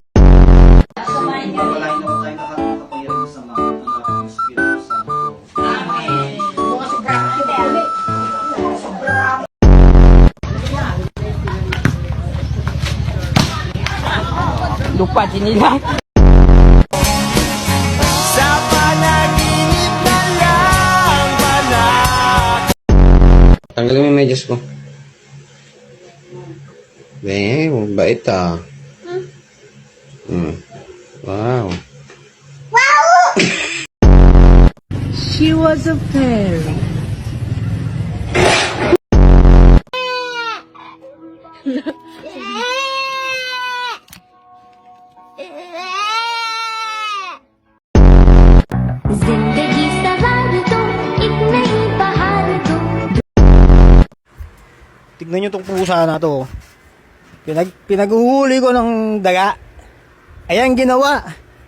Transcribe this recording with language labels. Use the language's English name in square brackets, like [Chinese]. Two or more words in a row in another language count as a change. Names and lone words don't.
[Filipino] Lupa nila. Sa panaginip na lang pala. Tanggalin mo yung medyas ko. Bait ah. Wow. [English] She was a fairy. [Hindi] जिंदगी सवार दो एक नई बहार दो. [Filipino] Tignan nyo tong pusa na to. Pinaghuhuli ko ng daga. Ayan ginawa.